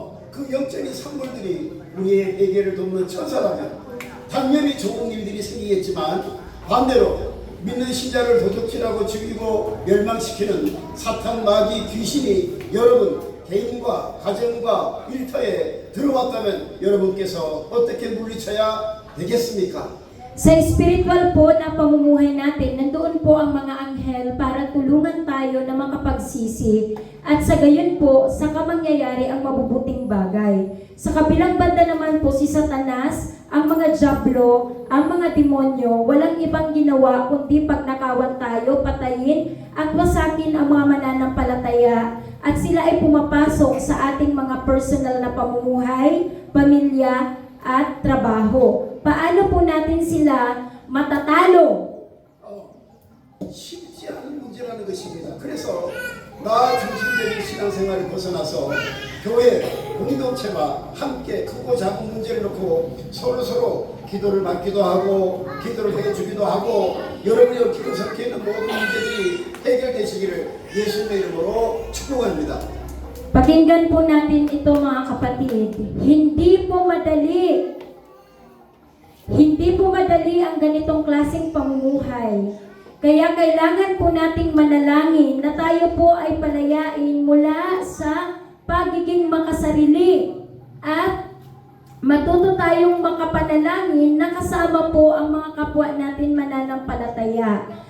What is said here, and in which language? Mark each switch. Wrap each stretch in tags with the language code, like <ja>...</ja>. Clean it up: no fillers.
<ko>그 영적인 산물들이 우리의 회개를 돕는 천사라면 당연히 좋은 일들이 생기겠지만 반대로 믿는 신자를 도둑질하고 죽이고 멸망시키는 사탄 마귀 귀신이 여러분 개인과 가정과 일터에 들어왔다면 여러분께서 어떻게 물리쳐야 되겠습니까?</ko> <tl>Sa spiritual po na pamumuhay natin, nandoon po ang mga anghel para tulungan tayo na makapagsisi at sa gayon po, saka mangyayari ang mabubuting bagay. Sa kabilang banda naman po si Satanas, ang mga diablo, ang mga demonyo, walang ibang ginawa kundi pagnakawan tayo, patayin at wasakin ang mga mananampalataya at sila ay pumapasok sa ating mga personal na pamumuhay, pamilya at trabaho. Paano po natin sila matatalo?</tl> <ko>쉽지 않은 문제라는 것입니다. 그래서 나 중심적인 신앙생활을 벗어나서 교회 공동체가 함께 크고 작은 문제를 놓고 서로 기도를 받기도 하고 기도를 해주기도 하고 여러분이 얽히고 섞여 있는 모든 문제들이 해결되시기를 예수님의 이름으로 축복합니다.</ko> <tl>Pakinggan po natin ito mga kapatid. Hindi po madali Hindi po madali ang ganitong klaseng pamumuhay. Kaya kailangan po nating manalangin na tayo po ay palayain mula sa pagiging makasarili at matuto tayong makapanalangin na kasama po ang mga kapwa natin mananampalataya.</tl>